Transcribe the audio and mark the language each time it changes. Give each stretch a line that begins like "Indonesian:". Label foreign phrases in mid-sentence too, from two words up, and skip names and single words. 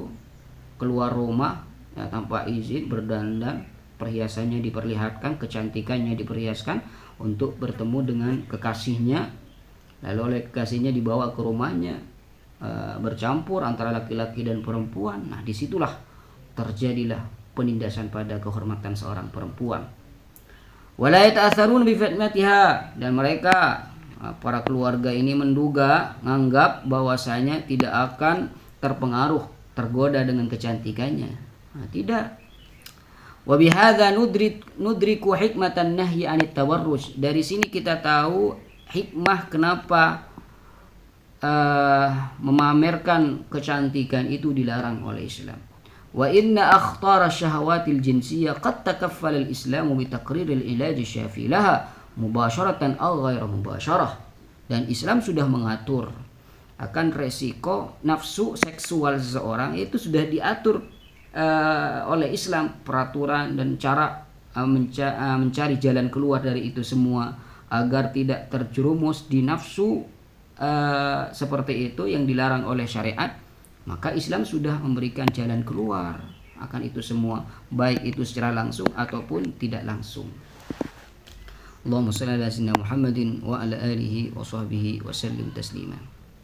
Indonesian: Keluar rumah ya tanpa izin, berdandan, perhiasannya diperlihatkan, kecantikannya diperhiaskan untuk bertemu dengan kekasihnya. Lalu oleh kekasihnya dibawa ke rumahnya, bercampur antara laki-laki dan perempuan. Nah, disitulah terjadilah penindasan pada kehormatan seorang perempuan.
Arabic: ولا يتأثرون بفتنتها,
Indonesian: dan mereka para keluarga ini menganggap bahwasanya tidak akan terpengaruh, tergoda dengan kecantikannya. Nah, tidak.
Arabic: وبهذا ندرك حكمة النهي عن التبرج.
Indonesian: Dari sini kita tahu hikmah kenapa memamerkan kecantikan itu dilarang oleh Islam.
Arabic: وإن أخطر الشهوات الجنسية قد تكفل الإسلام بتقرير العلاج الشافي لها مباشرة أو غير مباشرة.
Indonesian: Dan Islam sudah mengatur akan resiko nafsu seksual seseorang, itu sudah diatur oleh Islam, peraturan dan cara mencari jalan keluar dari itu semua agar tidak terjerumus di nafsu seperti itu yang dilarang oleh syariat. Maka Islam sudah memberikan jalan keluar akan itu semua, baik itu secara langsung ataupun tidak langsung.
Arabic: اللهم صل على سيدنا محمد وعلى آله وصحبه وسلم تسليما.